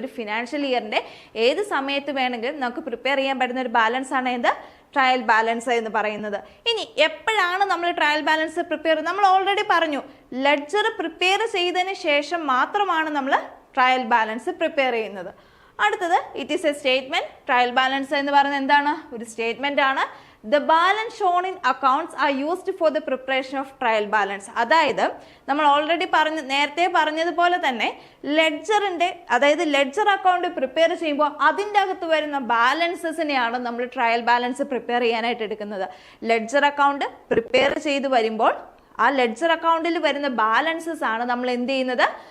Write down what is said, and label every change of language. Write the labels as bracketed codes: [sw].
[ml] ഒരു ഫിനാൻഷ്യൽ ഇയറിന്റെ ഏത് സമയത്ത് വേണമെങ്കിലും നമുക്ക് പ്രിപ്പയർ ചെയ്യാൻ പറ്റുന്ന ഒരു ബാലൻസ് ആണ് എന്ത് ട്രയൽ ബാലൻസ് എന്ന് പറയുന്നത്. ഇനി എപ്പോഴാണ് നമ്മൾ ട്രയൽ ബാലൻസ് പ്രിപ്പയർ? നമ്മൾ ഓൾറെഡി പറഞ്ഞു ലെഡ്ജർ പ്രിപ്പയർ ചെയ്തതിന് ശേഷം മാത്രമാണ് നമ്മൾ ട്രയൽ ബാലൻസ് പ്രിപ്പയർ ചെയ്യുന്നത്. [en] അടുത്തത് it is a statement. Trial balance [ml] എന്ന് പറയുന്നത് എന്താണ്? ഒരു സ്റ്റേറ്റ്മെന്റ് ആണ്. [en] The balance shown in accounts are used for the preparation of trial balance. [ml] അതായത് നമ്മൾ ഓൾറെഡി നേരത്തെ പറഞ്ഞതുപോലെ തന്നെ ലെഡ്ജറിന്റെ അതായത് ലെഡ്ജർ അക്കൗണ്ട് പ്രിപ്പയർ ചെയ്യുമ്പോൾ അതിൻ്റെ അകത്ത് വരുന്ന ബാലൻസസിനെയാണ് നമ്മൾ ട്രയൽ ബാലൻസ് പ്രിപ്പയർ ചെയ്യാനായിട്ട് എടുക്കുന്നത്. ലെഡ്ജർ അക്കൗണ്ട് പ്രിപ്പയർ ചെയ്ത് വരുമ്പോൾ ആ ലെഡ്ജർ അക്കൗണ്ടിൽ വരുന്ന ബാലൻസസ് ആണ് നമ്മൾ എന്ത് ചെയ്യുന്നത്?